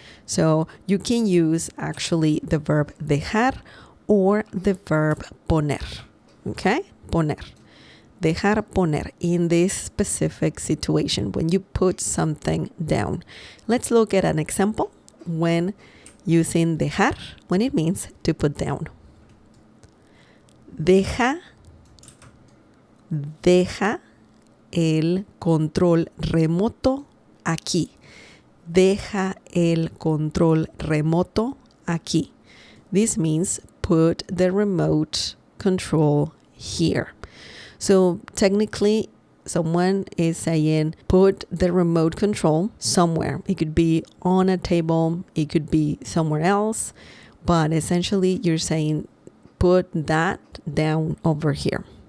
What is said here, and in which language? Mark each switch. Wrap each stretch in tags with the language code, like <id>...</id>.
<en>So you can use actually the verb dejar or the verb poner. Okay? Poner. Dejar, poner in this specific situation when you put something down. Let's look at an example when using dejar, when it means to put down.</en> <es>Deja el control remoto aquí. Deja el control remoto aquí.</es> <en>This means put the remote control here. So technically, someone is saying put the remote control somewhere. It could be on a table, it could be somewhere else, but essentially you're saying put that down over here.</en>